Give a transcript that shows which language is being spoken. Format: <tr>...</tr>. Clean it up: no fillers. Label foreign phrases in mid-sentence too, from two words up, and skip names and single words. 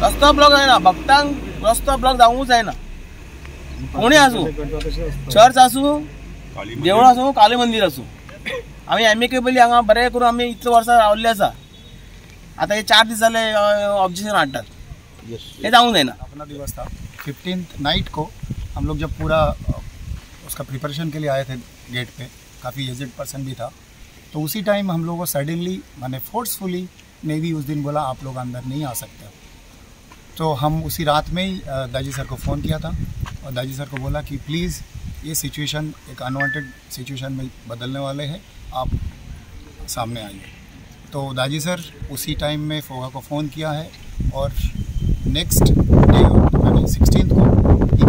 <kok>रस्तो ब्लॉक जायना भक्तांक रस्तो ब्लॉक जावंकूच जायना कोणी आसूं चर्च आसूं देवूळ आसूं काली मंदीर आसूं आमी एमिकेबली हांगा बरें करून आमी इतले वर्सां रावल्ले आसा आतां हे 4 दीस जाले ऑब्जेक्शन हाडटात हे जावंक जायना</kok> <hi>अपना दिवस था</hi> <en>15th night</en> <hi>को हम लोग जब पूरा उसका प्रिपरेशन के लिए आए थे गेट पे काफ़ी</hi> <en>aged person</en> <hi>भी था तो उसी टाइम हम लोगों को सडनली माने फोर्सफुली नेवी उस दिन बोला आप लोग अंदर नहीं आ सकते तो हम उसी रात में ही दाजी सर को फ़ोन किया था और दाजी सर को बोला कि प्लीज़ ये सिचुएशन एक</hi> <en>unwanted situation</en> <hi>में बदलने वाले हैं आप सामने आइए तो दाजी सर उसी टाइम में फोगा को फ़ोन किया है और</hi> <en>next day</en> <hi>मैंने 16th को ही केम</hi>